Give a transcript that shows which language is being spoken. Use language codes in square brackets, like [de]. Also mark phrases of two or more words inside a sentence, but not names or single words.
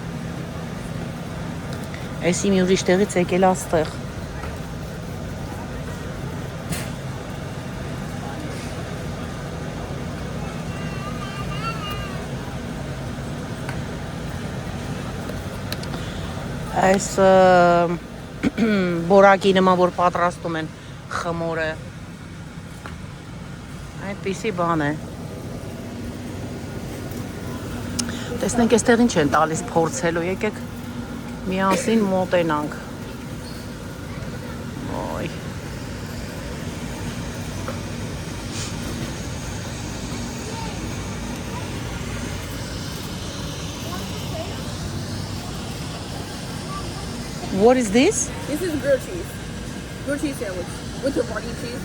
[hy] այսի մի ուրիշ տեղից եկել աստեղ այս բորակի նման որ պատրաստում են խմորը այդպիսի բան է տեսնենք այստեղ ինչ են տալիս փորձելու եկեք միասին մոտենանք ոյ [en] What is this? This is grilled cheese. Grilled cheese sandwich with Havarti cheese.